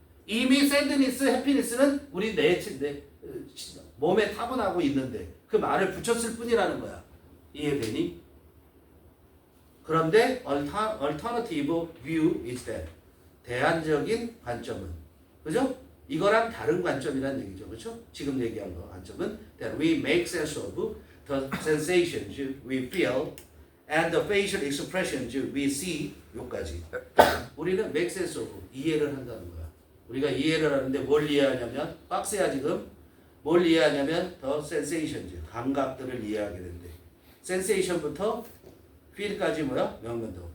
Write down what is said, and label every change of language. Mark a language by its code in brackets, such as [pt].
[ko] 이미 sadness, happiness는 우리 내 몸에 타고나고 있는데 그 말을 붙였을 뿐이라는 거야. 이해되니? [en] 그런데 alternative view is that [ko] 대안적인 관점은 그죠? 이거랑 다른 관점이란 얘기죠. 그렇죠? 지금 얘기한 거 관점은 [en] that we make sense of the sensations we feel and the facial expressions we see [ko] 요까지. 우리는 [en] make sense of [ko] 이해를 한다는 거야. 우리가 이해를 하는데 뭘 이해하냐면 박스야 지금 뭘 이해하냐면 [en] the sensations [ko] 감각들을 이해하게 된대. sensation부터 feel까지 뭐야? 명문도.